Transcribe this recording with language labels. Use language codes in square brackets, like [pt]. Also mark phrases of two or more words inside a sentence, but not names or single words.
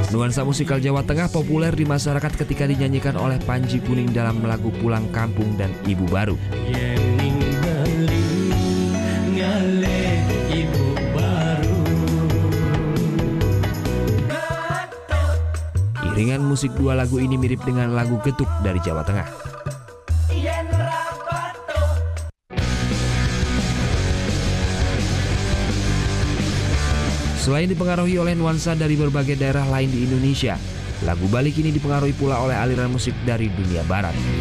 [id] Nuansa musikal Jawa Tengah populer di masyarakat ketika dinyanyikan oleh Panji Kuning dalam lagu Pulang Kampung dan Ibu Baru. [ban] Yening beli ngale ibu baru. [id] Iringan musik dua lagu ini mirip dengan lagu getuk dari Jawa Tengah. Selain dipengaruhi oleh nuansa dari berbagai daerah lain di Indonesia, lagu Bali kini dipengaruhi pula oleh aliran musik dari dunia barat.